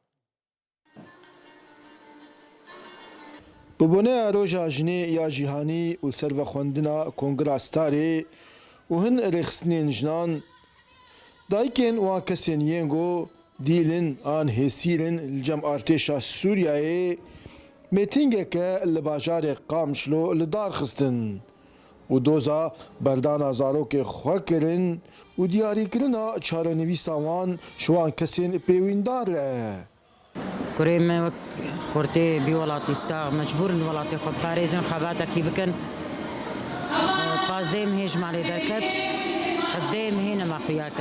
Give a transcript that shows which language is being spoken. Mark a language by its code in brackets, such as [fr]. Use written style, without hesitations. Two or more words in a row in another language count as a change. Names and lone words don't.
[ku] ببوونەیە ڕۆژا ژنێ یا جیهانی و سەرڤە خوێندنە کۆنگراستارێ و هەن ڕێخستنێن ژنان دایکێن وان کەسێن یەنگۆ دیلن ئان هێسیرن لەجەم ئارتێشا سووریایê مێتینگێکە لە باژارێ قامشلۆ لە دارخستن و دۆزا بەردانا زارۆکێ خوا kirin û diyarîkirina çarenivîsa wan ji wan kesên pêwîndar e. Kurê me wek xurtê bî welatî sax mecbûrin welatê xwe parêzin xebatekî bikin. Pazdeyê mehê ji malê derket, hevdeyê mehê nema xuya kir.